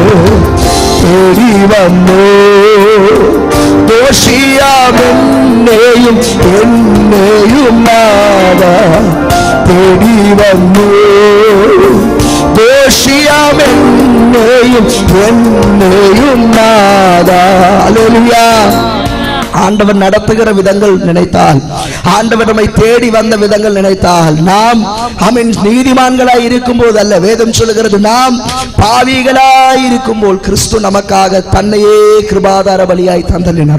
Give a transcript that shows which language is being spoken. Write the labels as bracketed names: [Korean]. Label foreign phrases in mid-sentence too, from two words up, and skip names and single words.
[Malayalam] തേടി വന്നു ദോഷിയാമെന്നെയും നാദാ തേടി വന്നു. ദോഷിയാമെന്നെയും നാദാ. ഹല്ലേലൂயா. [Tamil] ஆண்டவர் நடத்துகிற விதங்கள் நினைத்தால், ஆண்டவர் நம்மை தேடி வந்த விதங்கள் நினைத்தால், நாம் ஆமென் நீதிமான்களாய் இருக்கும் போது அல்ல, வேதம் சொல்லுகிறது நாம் பாவிகளாய் இருக்கும் போது கிறிஸ்து நமக்காக தன்னையே கிருபாதார பலியாய் தந்தளினார்.